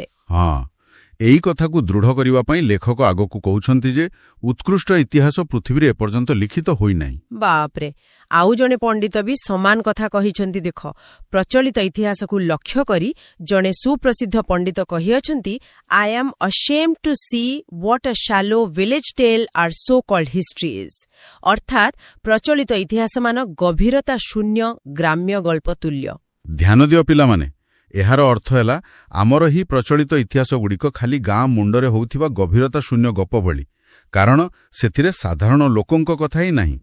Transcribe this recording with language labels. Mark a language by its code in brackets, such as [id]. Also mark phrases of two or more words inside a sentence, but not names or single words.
[or] ହଁ, ଏହି କଥାକୁ ଦୃଢ଼ କରିବା ପାଇଁ ଲେଖକ ଆଗକୁ କହୁଛନ୍ତି ଯେ ଉତ୍କୃଷ୍ଟ ଇତିହାସ ପୃଥିବୀରେ ଏପର୍ଯ୍ୟନ୍ତ ଲିଖିତ ହୋଇନାହିଁ। ବାପରେ, ଆଉ ଜଣେ ପଣ୍ଡିତ ବି ସମାନ କଥା କହିଛନ୍ତି। ଦେଖ, ପ୍ରଚଳିତ ଇତିହାସକୁ ଲକ୍ଷ୍ୟ କରି ଜଣେ ସୁପ୍ରସିଦ୍ଧ ପଣ୍ଡିତ କହିଅଛନ୍ତି, [en] I am ashamed to see what a shallow village tale our so-called history is. [or] ଅର୍ଥାତ୍ ପ୍ରଚଳିତ ଇତିହାସମାନ ଗଭୀରତା ଶୂନ୍ୟ ଗ୍ରାମ୍ୟ ଗଳ୍ପ ତୁଲ୍ୟ। ଧ୍ୟାନ ଦିଅ ପିଲାମାନେ, ଏହାର ଅର୍ଥ ହେଲା ଆମର ହିଁ ପ୍ରଚଳିତ ଇତିହାସଗୁଡ଼ିକ ଖାଲି ଗାଁ ମୁଣ୍ଡରେ ହେଉଥିବା ଗଭୀରତା ଶୂନ୍ୟ ଗପ ଭଳି, କାରଣ ସେଥିରେ ସାଧାରଣ ଲୋକଙ୍କ କଥା ହିଁ ନାହିଁ।